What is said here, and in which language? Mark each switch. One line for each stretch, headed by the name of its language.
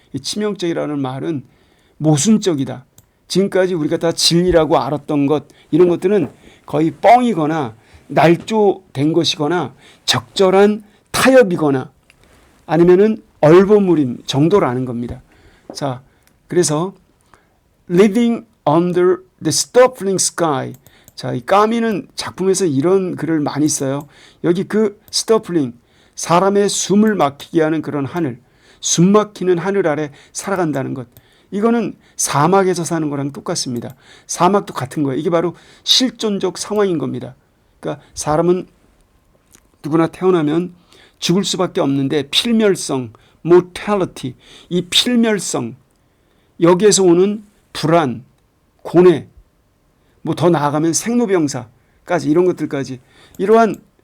Korean: 이 치명적이라는 말은 모순적이다. 지금까지 우리가 다 진리라고 알았던 것, 이런 것들은 거의 뻥이거나 날조된 것이거나 적절한 타협이거나 아니면은 얼버무림 정도라는 겁니다. 자, 그래서
English: Living under the stifling sky.
Korean: 자, 이 까미는 작품에서 이런 글을 많이 써요. 여기 그 stifling, 사람의 숨을 막히게 하는 그런 하늘, 숨 막히는 하늘 아래 살아간다는 것. 이거는 사막에서 사는 거랑 똑같습니다. 사막도 같은 거예요. 이게 바로 실존적 상황인 겁니다. 그러니까 사람은 누구나 태어나면 죽을 수밖에 없는데 필멸성, mortality, 이 필멸성, 여기에서 오는 불안, 고뇌, 뭐 더 나아가면 생로병사까지, 이런 것들까지, 이러한